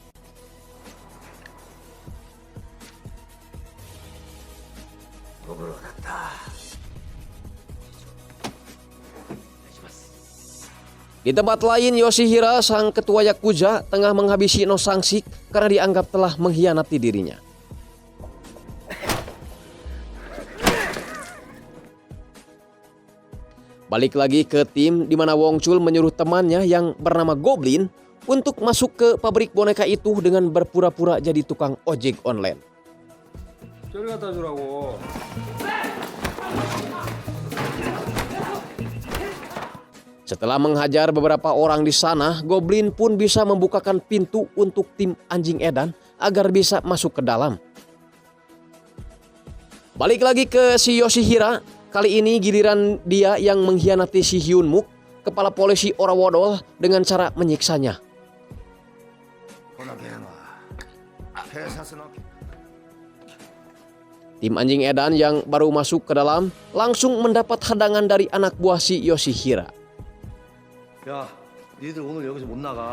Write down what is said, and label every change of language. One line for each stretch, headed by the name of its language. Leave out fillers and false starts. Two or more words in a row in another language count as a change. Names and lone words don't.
Indonesian: Di tempat lain, Yoshihira, sang ketua Yakuza, tengah menghabisi No Sang-sik karena dianggap telah mengkhianati dirinya. Balik lagi ke tim di mana Wong Chul menyuruh temannya yang bernama Goblin untuk masuk ke pabrik boneka itu dengan berpura-pura jadi tukang ojek online.
Korean: 저리 갖다 주라고.
Indonesian: Setelah menghajar beberapa orang di sana, Goblin pun bisa membukakan pintu untuk tim anjing edan agar bisa masuk ke dalam. Balik lagi ke si Yoshihira, kali ini giliran dia yang mengkhianati si Hyun Muk, kepala polisi Orawodol, dengan cara menyiksanya. Tim anjing edan yang baru masuk ke dalam langsung mendapat hadangan dari anak buah si Yoshihira.
Korean: 야, 니들 오늘 여기서 못 나가.